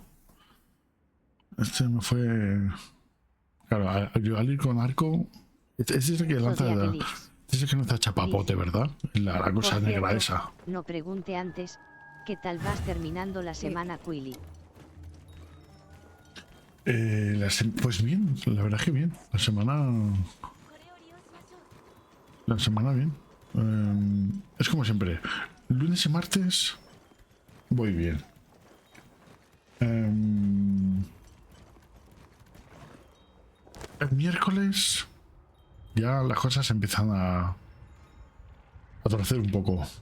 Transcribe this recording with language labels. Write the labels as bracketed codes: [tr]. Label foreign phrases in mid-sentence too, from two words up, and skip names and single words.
[es] Este me fue. Claro, yo al ir con arco. Este es el que lanza. Zodiac Elix. Este es el que lanza chapapote, ¿verdad? La cosa Por negra cierto, esa. no pregunte antes, ¿qué tal vas terminando la semana, Quilly? Pues bien, la verdad es que bien. La semana. [ja] これを利用しましょう。 [es] La semana bien. Es como siempre. Lunes y martes voy bien. El miércoles ya las cosas empiezan a torcer un poco.